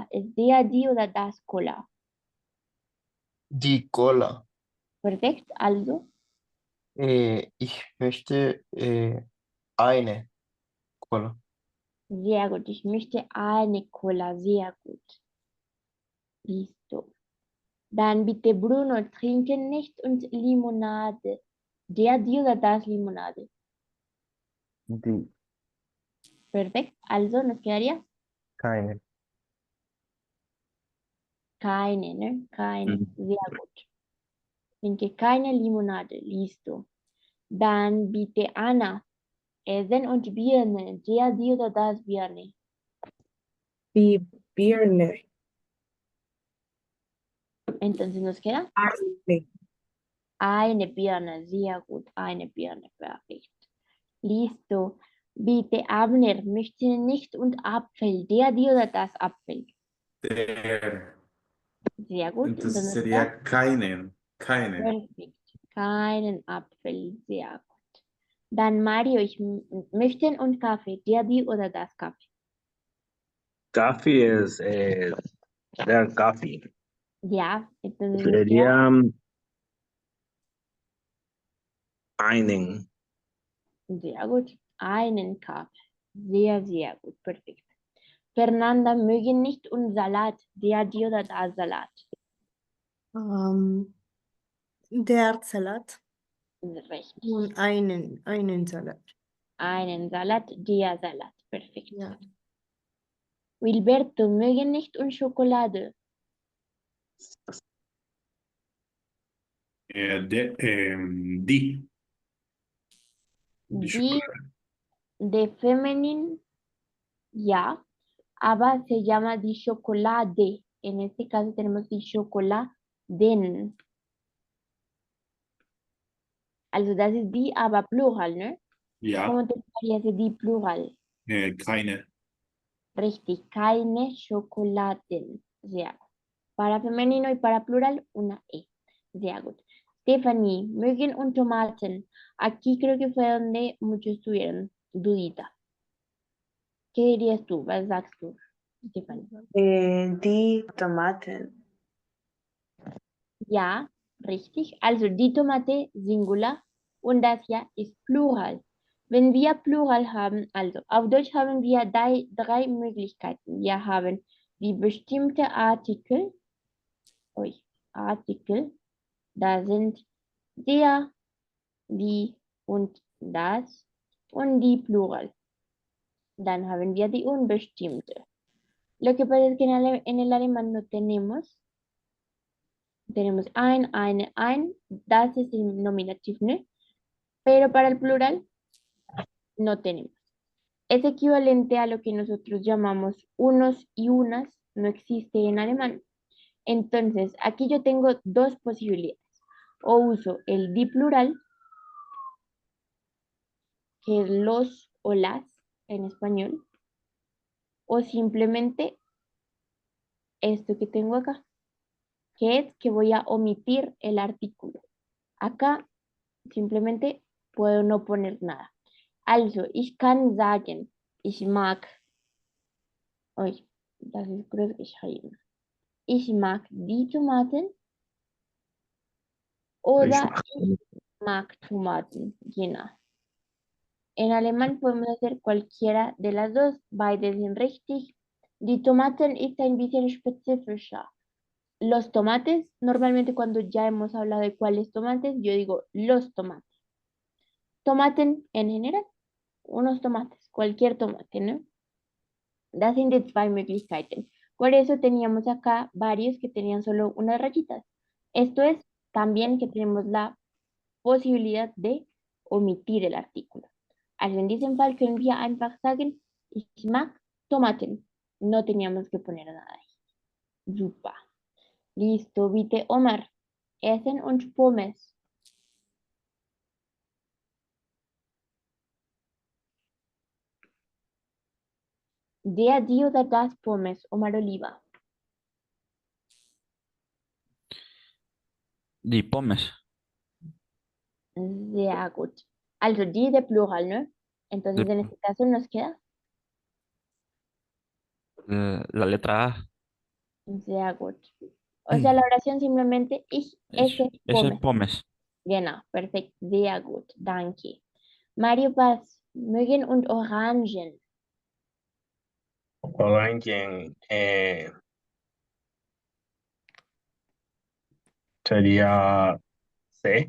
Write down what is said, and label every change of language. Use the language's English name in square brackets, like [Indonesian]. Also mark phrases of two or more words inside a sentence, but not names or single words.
[German] Ist der, die oder das Cola? Die Cola. Perfekt, also. Ich möchte eine Cola. Sehr gut. Ich möchte eine Cola. Sehr gut. Listo. Dann bitte Bruno, trinken nicht und Limonade. Der, die oder das Limonade. Die. Perfekt. Also, [Spanish] nos quedaría [German] Keine. keine, ne? Keine. Mm. Sehr gut. Trinke keine Limonade. Listo. Dann bitte Anna. Essen und Birne. Der, die oder das Birne. Die Birne. [Spanish] Entonces nos queda [German] Eine. eine Birne. Sehr gut. Eine Birne. Perfekt. Listo. Bitte Abner. Möchte nicht und Apfel. Der, die oder das Apfel. Der. Sehr gut. Entonces Entonces, sería keinen. Keinen. perfekt. Keinen Apfel. Sehr gut. Dann Mario, ich möchten und Kaffee. Der, die oder das Kaffee. [English] Coffee is their coffee. [German] Ja, [Spanish] entonces nos queda [German] Sería einen. sehr gut. Einen Kaffee. Sehr, sehr gut. Perfekt. Fernanda, mögen nicht und Salat. Der, die oder das Salat. Der Salat. Richtig. Und einen Salat. Einen Salat, der Salat. Perfekt. Ja. Wilberto, mögen nicht und Schokolade. Die. Die de feminin, ja, aber [Spanish] se llama [German] die Schokolade. [Spanish] En este caso tenemos [German] die Schokoladen. Also das ist die, aber plural, ne? Ja. [Spanish] ¿Cómo te parece die plural? [German] Keine. Richtig, keine Schokoladen. Sehr gut. [Spanish] Para femenino y para plural, una E. [German] Sehr gut. Stephanie, Mögen und Tomaten. [Spanish] Aquí creo que fue donde muchos tuvieron dudita. ¿Qué dirías tú? [German] Was sagst du, Stephanie? Die Tomaten. Ja, richtig. Also die Tomate Singular und das hier ist Plural. Wenn wir Plural haben, also auf Deutsch haben wir drei Möglichkeiten. Wir haben die bestimmte Artikel, da sind der, die und das und die Plural. Dann haben wir die unbestimmte. [Spanish] Lo que pasa es que en el alemán no tenemos ein, das es el nominativo, ¿no? Pero para el plural no tenemos. Es equivalente a lo que nosotros llamamos unos y unas, no existe en alemán. Entonces, aquí yo tengo dos posibilidades. O uso el di plural, que es los o las en español, o simplemente esto que tengo acá, que es que voy a omitir el artículo. Acá simplemente puedo no poner nada. [German] Also, ich kann sagen, ich mag, das ist groß geschrieben. Ich mag die Tomaten oder ich mag Tomaten, genau. En alemán podemos hacer cualquiera de las dos. Beide sind richtig. Die Tomaten ist ein bisschen spezifischer. [Spanish] Los tomates, normalmente cuando ya hemos hablado de cuáles tomates, yo digo los tomates. Tomaten en general, unos tomates, cualquier tomate, ¿no? [German] Das sind die zwei Möglichkeiten. [Spanish] Por eso teníamos acá varios que tenían solo unas rayitas. Esto es también que tenemos la posibilidad de omitir el artículo. [German] Also in diesem Fall können wir einfach sagen, ich mag Tomaten. [Spanish] No teníamos que poner nada ahí. [German] Super. Listo, bitte Omar. Essen und Pommes. Der, die oder das Pommes, Omar Oliva. Die Pommes. Sehr gut. Also die [Spanish] de plural, ¿no? Entonces De- en este caso nos queda la letra A. [German] sehr gut. [Spanish] O sea, la oración simplemente [German] ich esse [Spanish] Ese [German] Pommes. Pommes. Genau, perfekt, sehr gut, danke. Mario Paz, Mögen und Orangen. [Spanish] Orange, sería C.